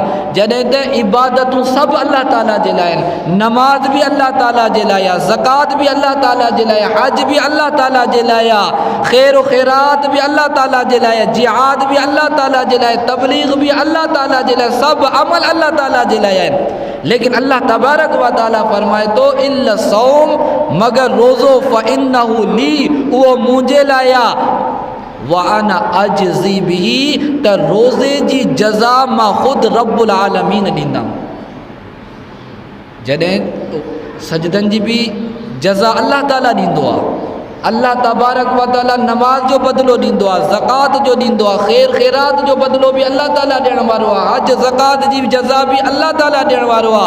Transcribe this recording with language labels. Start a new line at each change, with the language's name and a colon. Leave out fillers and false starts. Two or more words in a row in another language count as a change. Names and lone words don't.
Sindhi: जॾहिं त इबादतूं सभु अल्लाह ताला जे लाइ आहिनि, नमाज भी अल्लाह ताला जे लाइ आहे, ज़कात भी अल्लाह ताला जे लाइ, हज भी अल्लाह ताला जे लाइ आहे, ख़ैर ख़ैरात भी अल्लाह ताला जे लाइ, जिहाद भी अल्लाह ताला जे लाइ, तबलीग भी अल्लाह ताला जे लाइ, सभु अमल अल्लाह ताला जे लाइ आहिनि। लेकिन अल्लाह
Arabic: تبارك وتعالى
Sindhi: फरमाए थो
Arabic: إلا الصوم,
Sindhi: मगर रोज़ो
Arabic: فإنه لي,
Sindhi: उहो मुंहिंजे लाइ आहे,
Arabic: وأنا أجزي به,
Sindhi: त रोज़े जी जज़ा मां ख़ुदि
Arabic: رب العالمين
Sindhi: ॾींदमि। जॾहिं सजदनि जी भी जज़ा अल्लाह ताला ॾींदो आहे, अल्लाह
Arabic: تبارك وتعالى
Sindhi: नमाज जो बदिलो ॾींदो आहे, ज़कात जो ॾींदो आहे, ख़ैर ख़ैरात जो बदिलो भी अल्लाह ताला ॾियण वारो आहे, हज ज़कात जी जज़ा भी अल्लाह ताला ॾियण वारो आहे।